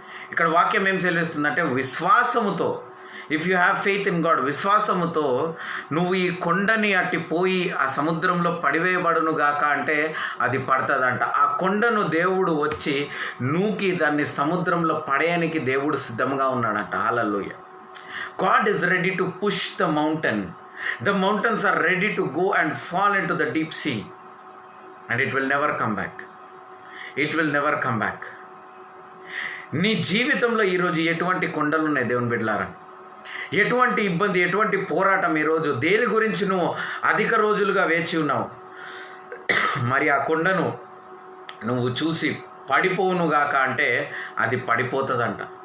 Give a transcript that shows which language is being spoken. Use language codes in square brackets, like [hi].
[te] ఇక్కడ వాక్యం ఏం సెలవిస్తుందంటే, విశ్వాసముతో, [en] if you have faith in God, [te] విశ్వాసముతో నువ్వు ఈ కొండని అట్టి పోయి ఆ సముద్రంలో పడివేయబడును గాక అంటే అది పడుతుందంట. ఆ కొండను దేవుడు వచ్చి నూకి దాన్ని సముద్రంలో పడేయడానికి దేవుడు సిద్ధంగా ఉన్నాడంట. హల్లెలూయా. [en] God is ready to push the mountain. The mountains are ready to go and fall into the deep sea, and it will never come back. It will never come back. [te] నీ జీవితంలో ఈరోజు ఎటువంటి కొండలు ఉన్నాయి దేవుని బిడ్డలారా? ఎటువంటి ఇబ్బంది, ఎటువంటి పోరాటం ఈరోజు దేని గురించి నువ్వు అధిక రోజులుగా వేచి ఉన్నావు? మరి ఆ కొండను నువ్వు చూసి పడిపోవునుగాక అంటే అది పడిపోతుందంట.